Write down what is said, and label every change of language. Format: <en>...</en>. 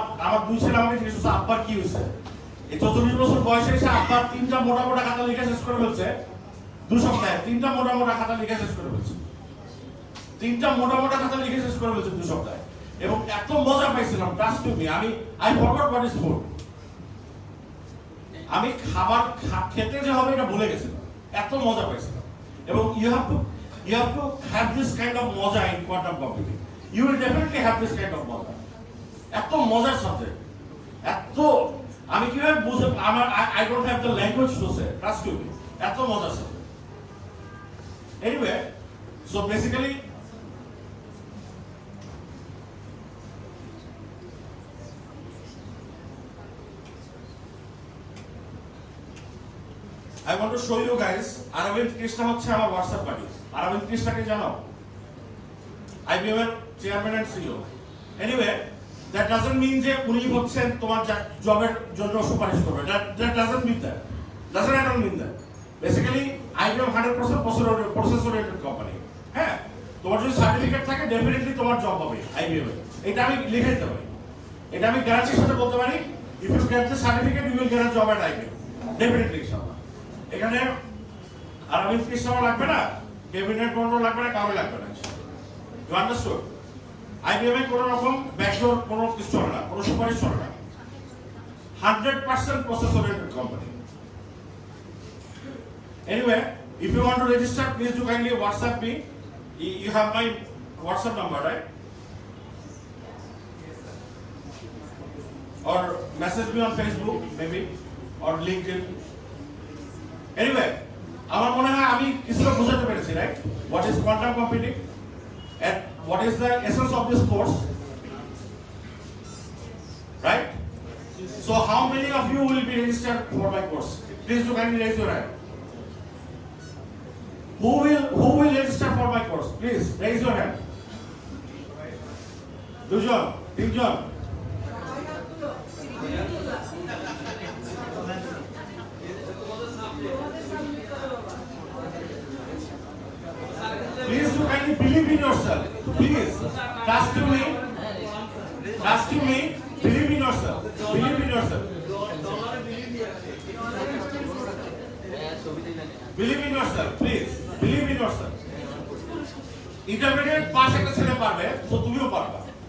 <bn>আমার 2 ছেলে আমাকে জিজ্ঞেস করছে আব্বার কি হয়েছে, এই 44 বছর বয়সে এসে আব্বার 3টা মোটা মোটা খাতা লিখে শেষ করে ফেলছে 2 সপ্তাহে, 3টা মোটা মোটা খাতা লিখে শেষ করে ফেলছে, 3টা মোটা মোটা খাতা লিখে শেষ করে ফেলছে 2 সপ্তাহে, এবং এত মজা পাইছিলাম,</bn> <en>Trust to me, I forgot what is food.</en> <bn>আমি খাবার খেতে যে হবে এটা ভুলে গেছিলাম, এত মজা পাইছিলাম।</bn> <en>এবং you have to have this kind of moja in quantum computing. You will definitely have this kind of moja.</en> <bn>এত মজার সাবজেক্ট, এত আমি কিভাবে বুঝে,</bn> <en>I don't have the language to say, trust me,</en> <bn>এত মজার subject.</bn> <en>Anyway, so basically I want to show you guys, Aravind Krishna</en> <bn>হচ্ছে আমার</bn> <en>WhatsApp buddy।</en> <bn>Aravind Krishna কে জানো? IBM এর chairman and CEO.</bn> <en>Anyway, that doesn't mean</en> <bn>যে উনি হচ্ছেন তোমার জবের জন্য সুপারিশ করবে,</bn> <en>that doesn't mean that, doesn't at all mean that. Basically IBM 100% process oriented company।</en> <bn>হ্যাঁ, তোমার যদি সার্টিফিকেট থাকে ডেফিনেটলি তোমার জব হবে IBM এ, এটা আমি লিখে দিতে পারি, এটা আমি গ্যারান্টির সাথে বলতে পারি।</bn> <en>if you get the certificate you will get a job at IBM definitely ইনশাআল্লাহ।</en> <bn>এখানে আরবিন কৃষ্ণ লাগবে না, ক্যাবিনেট বন্ড লাগবে না, কাউকে লাগবে না।</bn> <en>You understood?</en> <bn>IBM এ কোনো রকম ব্যাকডোর কোনো কিছু চলে না, কোনো সুপারিশ চলে না, 100% process oriented company।</bn> <en>Anyway, if you want to register, please do kindly WhatsApp me. You have my WhatsApp number, right? Or message me on Facebook maybe, or LinkedIn.</en> <bn>Anyway, আমার মনে হয় আমি কিছুটা বুঝাতে পেরেছি,</bn> <en>right? What is quantum computing and what is the essence of this course, right? So how many of you will be registered for my course? Please do kindly raise your hand. Who will register for my course? Please raise your hand. Dujon, Tinjon. Please do kindly believe in yourself. Please, trust me. Trust me. Believe in yourself. Believe in yourself. Believe in yourself. Please, believe in yourself.</en> <bn>Intermediate pass একটা ছেলে পারবে, so তুমিও পারবা।</bn>